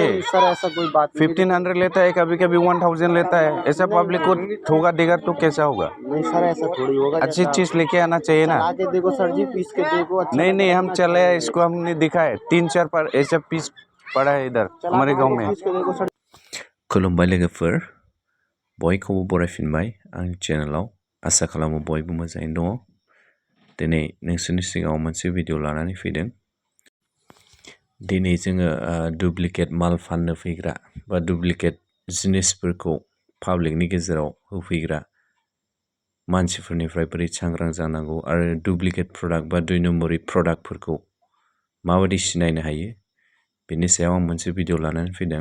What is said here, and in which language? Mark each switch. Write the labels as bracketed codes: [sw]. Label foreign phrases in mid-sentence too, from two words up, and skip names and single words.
[hi] सर ऐसा कोई बात नहीं। 1500 लेता है, कभी कभी 1000 लेता है, ऐसा पब्लिक को ठोगा देगा तो कैसा होगा? नहीं सर ऐसा थोड़ी होगा। अच्छी चीज लेके आना चाहिए ना। आके देखो सर जी, पीस के देखो। अच्छा नहीं हम चले, इसको हमने दिखा है 3-4 पर ऐसा पीस पड़ा है इधर हमारे गांव में। [brx] खुलुमबाय लोगोफोर, बयखौबो बरायफिनबाय आंनि चेनेलाव। आसा खालामो बयबो मोजाङैनो दङ। दिनै नोंसोरनि सिगाङाव मोनसे भिडिअ लानानै फैदों। दिनै जोङो डुप्लिकेट माल फाननो फैग्रा बा डुप्लिकेट जिनिसफोरखौ पाब्लिकनि गेजेराव होफैग्रा मानसिफोरनिफ्राय बोरै सांग्रां जानांगौ आरो डुप्लिकेट प्रडाक्ट बा 2 नम्बरि प्रडाक्टफोरखौ माबायदि सिनायनो हायो बेनि सायाव आं मोनसे भिडिअ लानानै फैदों।